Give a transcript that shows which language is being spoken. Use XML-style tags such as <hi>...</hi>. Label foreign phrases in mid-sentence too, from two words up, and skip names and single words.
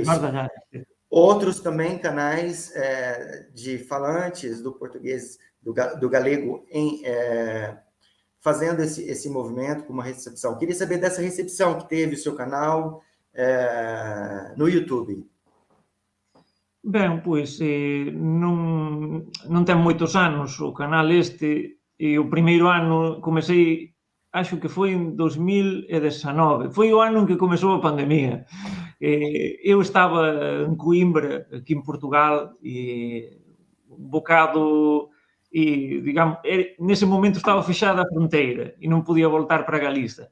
<pt>Esbardalhando. Outros também canais de falantes do português, do galego, fazendo esse movimento com uma recepção. Queria saber dessa recepção que teve o seu canal no YouTube.</pt> <gl>Ben, pois, non ten moitos anos o canal este, e o primeiro ano comecei, acho que foi en 2019, foi o ano en que comezou a pandemia. Eu estaba en Coimbra, aquí en Portugal, e un bocado, e, digamos, nese momento estaba fechada a fronteira e non podía voltar para Galiza.</gl>